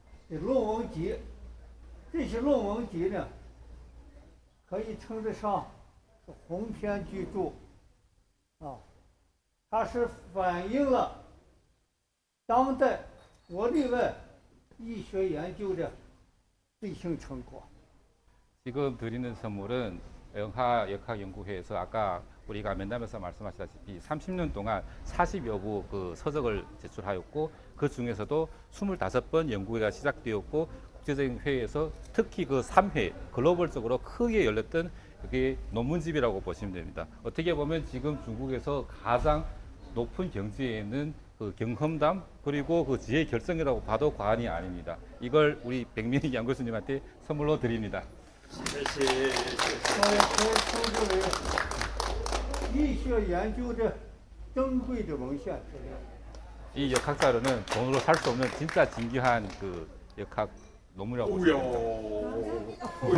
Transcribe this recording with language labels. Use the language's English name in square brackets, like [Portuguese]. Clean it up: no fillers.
[Chinese] 的论文集，这些论文集呢，可以称得上是鸿篇巨著啊，它是反映了当代国内外医学研究的最新成果。 [Korean] 지금 드리는 선물은 영하역학연구회에서 아까 우리가 면담에서 말씀하셨다시피 30년 동안 40여 부 그 서적을 제출하였고 그 중에서도 25번 연구회가 시작되었고 국제적인 회의에서 특히 그 3회 글로벌적으로 크게 열렸던 그게 논문집이라고 보시면 됩니다. 어떻게 보면 지금 중국에서 가장 높은 경지에 있는 그 경험담 그리고 그 지혜 결성이라고 봐도 과언이 아닙니다. 이걸 우리 백민희 양 교수님한테 선물로 드립니다. [Chinese] 谢谢。我也可以称之为医学研究的珍贵的文献资料。 [Korean] 이 역학자료는 돈으로 살 수 없는 진짜 진귀한 그 역학 논문이라고 보시면 됩니다.